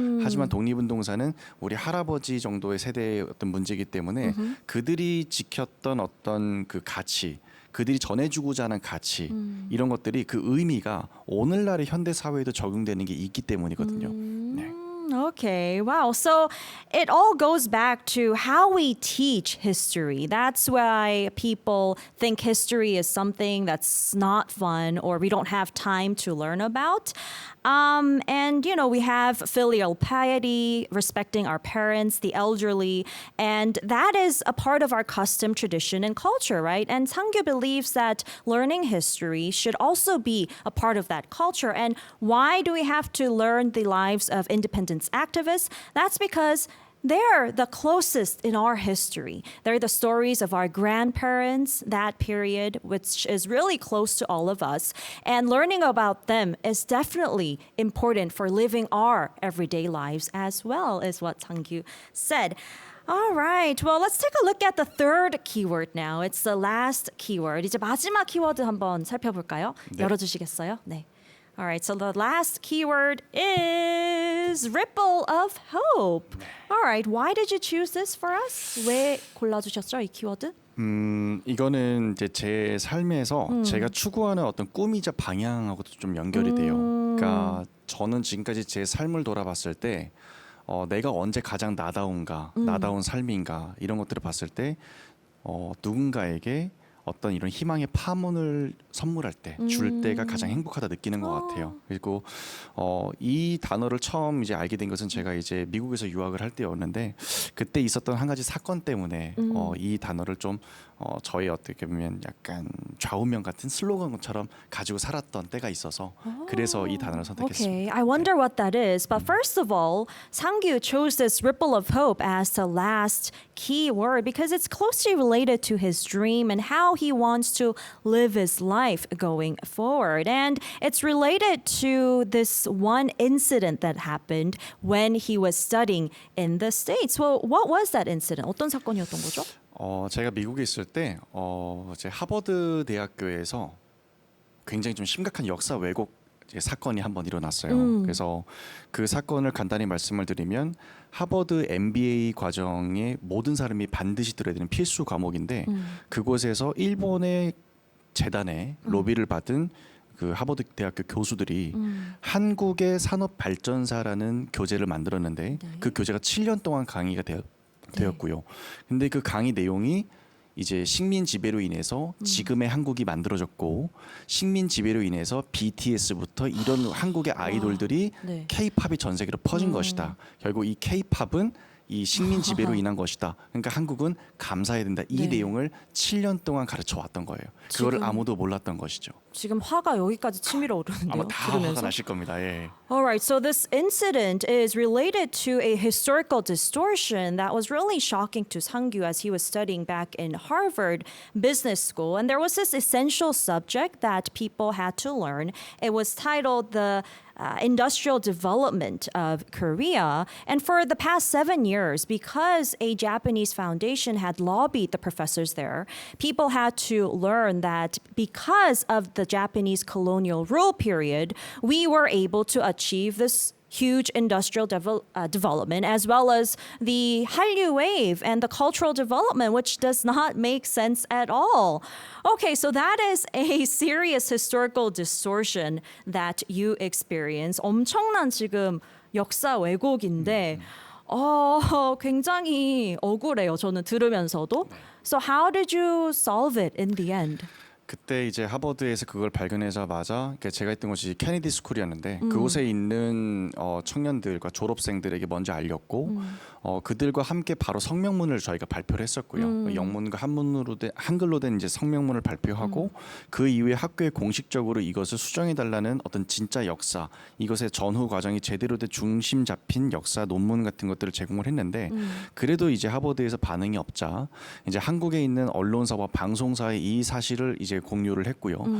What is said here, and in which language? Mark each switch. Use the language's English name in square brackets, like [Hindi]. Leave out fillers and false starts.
[Korean] 하지만 독립운동사는 우리 할아버지 정도의 세대의 어떤 문제이기 때문에 그들이 지켰던 어떤 그 가치 그들이 전해주고자 하는 가치 이런 것들이 그 의미가 오늘날의 현대 사회에도 적용되는 게 있기 때문이거든요. 네. [English] Okay, wow. So it all goes back to how we teach history. That's why people think history is something that's not fun or we don't have time to learn about. And, you know, we have filial piety, respecting our parents, the elderly, and that is a part of our custom, tradition, and culture, right? And Sangyu believes that learning history should also be a part of that culture. And why do we have to learn the lives of independence activists? That's because they're the closest in our history. They're the stories of our grandparents, that period, which is really close to all of us. And learning about them is definitely important for living our everyday lives as well, is what Sangyu said. All right. Well, let's take a look at the third keyword now. It's the last keyword. [Korean] 이제 마지막 키워드 한번 살펴볼까요? 네. 열어주시겠어요? 네. [English] All right, so the last keyword is ripple of hope. All right, why did you choose this for us? [Korean] 왜 골라주셨죠, 이 키워드? 이거는 이제 제 삶에서 제가 추구하는 어떤 꿈이자 방향하고도 좀 연결이 돼요. 그러니까 저는 지금까지 제 삶을 돌아봤을 때 내가 언제 가장 나다운가, 나다운 삶인가 이런 것들을 봤을 때 누군가에게 어떤 이런 희망의 파문을 선물할 때, 줄 때가 가장 행복하다 느끼는 것 같아요. 그리고 이 단어를 처음 이제 알게 된 것은 제가 이제 미국에서 유학을 할 때였는데 그때 있었던 한 가지 사건 때문에 이 단어를 좀 저의 어떻게 보면 약간 좌우명 같은 슬로건처럼 가지고 살았던 때가 있어서 그래서 이 단어를 선택했습니다. [English] Okay, I wonder what that is. But first of all, Sangyu chose this ripple of hope as the last key word because it's closely related to his dream and how he wants to live his life going forward. And it's related to this one incident that happened when he was studying in the States. Well, what was that incident? [Korean] 어떤 사건이었던 거죠? 제가 미국에 있을 때 제 하버드 대학교에서 굉장히 좀 심각한 역사 왜곡 사건이 한번 일어났어요. 그래서 그 사건을 간단히 말씀을 드리면 하버드 MBA 과정에 모든 사람이 반드시 들어야 되는 필수 과목인데 그곳에서 일본의 재단에 로비를 받은 그 하버드 대학교 교수들이 한국의 산업 발전사라는 교재를 만들었는데 그 교재가 7년 동안 강의가 되었고요. 근데 그 강의 내용이 이제 식민 지배로 인해서 지금의 한국이 만들어졌고 식민 지배로 인해서 BTS부터 이런 한국의 아이돌들이 네. K-팝이 전 세계로 퍼진 것이다. 결국 이 K-팝은 이 식민 지배로 인한 것이다. 그러니까 한국은 감사해야 된다. 이 네. 내용을 7년 동안 가르쳐 왔던 거예요. 그거를 지금- 아무도 몰랐던 것이죠. 지금 화가 여기까지 치밀어 오르는데요. 아마 다 화가 들으면서. 나실 겁니다. 예. [English] All right, so this incident is related to a historical distortion that was really shocking to Sang-gyu as he was studying back in Harvard Business School. And there was this essential subject that people had to learn. It was titled the industrial development of Korea. And for the past 7 years, because a Japanese foundation had lobbied the professors there, people had to learn that because of the Japanese colonial rule period, we were able to achieve this huge industrial development as well as the Hallyu wave and the cultural development, which does not make sense at all. Okay, so that is a serious historical distortion that you experience. [Korean] 엄청난 지금 역사 왜곡인데 굉장히 억울해요. 저는 들으면서도. [English] So how did you solve it in the end? [Korean] 그때 이제 하버드에서 그걸 발견하자마자 그러니까 제가 했던 곳이 케네디 스쿨이었는데 그곳에 있는 청년들과 졸업생들에게 먼저 알렸고 그들과 함께 바로 성명문을 저희가 발표를 했었고요. 영문과 한글로 된 이제 성명문을 발표하고 그 이후에 학교에 공식적으로 이것을 수정해 달라는 어떤 진짜 역사, 이것의 전후 과정이 제대로 된 중심 잡힌 역사 논문 같은 것들을 제공을 했는데 그래도 이제 하버드에서 반응이 없자 이제 한국에 있는 언론사와 방송사에 이 사실을 이제 공유를 했고요.